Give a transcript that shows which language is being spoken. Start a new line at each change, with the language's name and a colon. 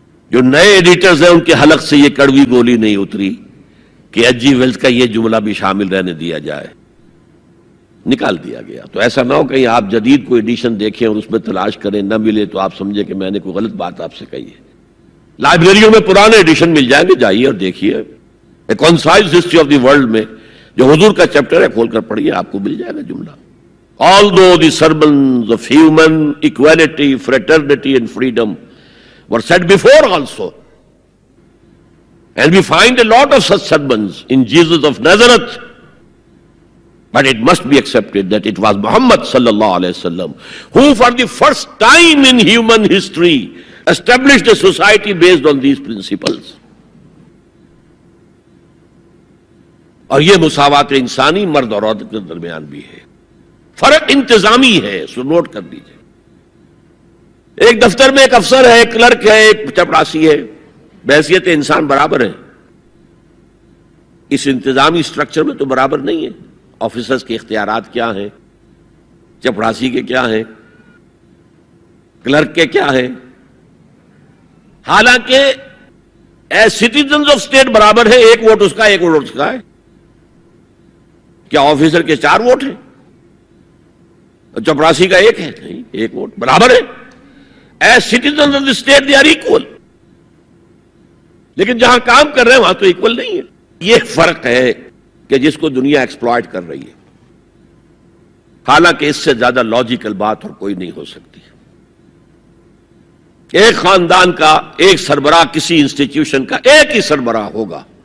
Urdu: جو نئے ایڈیٹرز ہیں ان کے حلق سے یہ کڑوی گولی نہیں اتری کہ ایچ جی ویلز کا یہ جملہ بھی شامل رہنے دیا جائے، نکال دیا گیا. تو ایسا نہ ہو کہیں آپ جدید کو ایڈیشن دیکھیں اور اس میں تلاش کریں، نہ ملے تو آپ سمجھیں کہ میں نے کوئی غلط بات آپ سے کہی ہے. لائبریریوں میں پرانے ایڈیشن مل جائیں گے، جائیے اور دیکھیے. اے concise history of the world میں جو حضور کا چیپٹر ہے کھول کر پڑھیے، آپ کو مل جائے گا جملہ.
English: Although the sermons of human equality, fraternity and freedom were said before also, and we find a lot of such sermons in Jesus of Nazareth, but it must be accepted that it was Muhammad
Arabic: sallallahu alaihi wasallam
English: who for the first time in human history established a society based on these principles.
Urdu: اور یہ مساوات انسانی مرد اور عورت کے درمیان بھی ہے. فرق انتظامی ہے، سو نوٹ کر لیجیے. ایک دفتر میں ایک افسر ہے، ایک کلرک ہے، ایک چپراسی ہے، بحیثیت انسان برابر ہے. اس انتظامی سٹرکچر میں تو برابر نہیں ہے. آفیسرز کے اختیارات کیا ہیں، چپراسی کے کیا ہیں، کلرک کے کیا ہیں. حالانکہ
English: as citizens of state
Urdu: برابر ہے، ایک ووٹ اس کا ایک ووٹ اس کا ہے. کیا آفیسر کے 4 ووٹ ہیں اور چپراسی کا 1 ہے؟ نہیں، 1 ووٹ برابر ہے.
English: As citizens of the state they are equal.
Urdu: لیکن جہاں کام کر رہے ہیں وہاں تو ایکول نہیں ہے. یہ فرق ہے کہ جس کو دنیا ایکسپلائٹ کر رہی ہے. حالانکہ اس سے زیادہ لاجیکل بات اور کوئی نہیں ہو سکتی. ایک خاندان کا ایک سربراہ، کسی انسٹیٹیوشن کا ایک ہی سربراہ ہوگا.